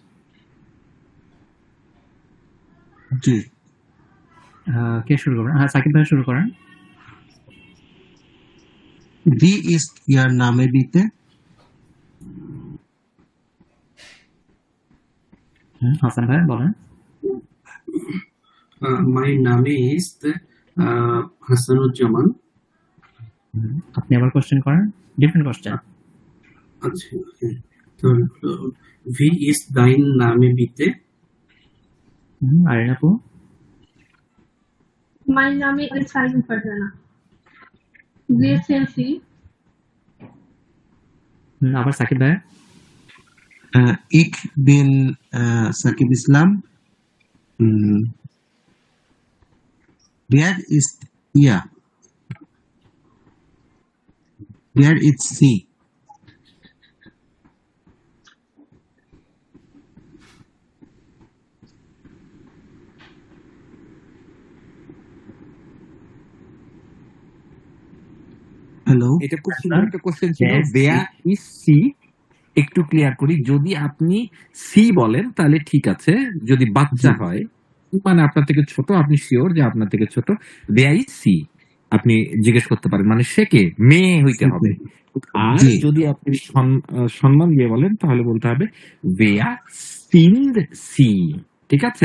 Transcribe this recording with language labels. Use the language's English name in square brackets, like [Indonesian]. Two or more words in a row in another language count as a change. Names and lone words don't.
[Bangla] জি, কে শুরু করবেন? হ্যাঁ, সাকিব ভাই শুরু করেন। [German] Wie ist Ihr Name bitte. [Bangla] হাসান ভাই বলেন। [English] My name is হাসানুজ্জামান। [Bangla] আপনি আবার কোশ্চেন করেন, [English] different question. [Bangla] আচ্ছা, তো [German] wie ist dein Name bitte. [Bangla] আরিন আপু? [German] Mein Name ist Salim Farhana. GSMC. [Bangla] আবার সাকিব ভাই? [German] Ich bin Sakib Islam. Wer ist ihr? Wer ist sie? [Bangla] হ্যালো, এটা খুব সুন্দর একটা কোশ্চেন ছিল। [English] Yes. [German] wer ist sie, [Bangla] একটু ক্লিয়ার করি, যদি আপনি সি বলেন তাহলে ঠিক আছে, যদি বাচ্চা জি। হয় মানে আপনার থেকে ছোট, আপনি শিওর যে আপনার থেকে ছোট, [German] wer ist sie [Bangla] আপনি জিজ্ঞেস করতে পারেন, মানে সে কে, মেয়ে হইতে হবে। আর জি। যদি আপনি সম্মান দিয়ে বলেন তাহলে বলতে হবে [German] wer sind Sie, [Bangla] ঠিক আছে?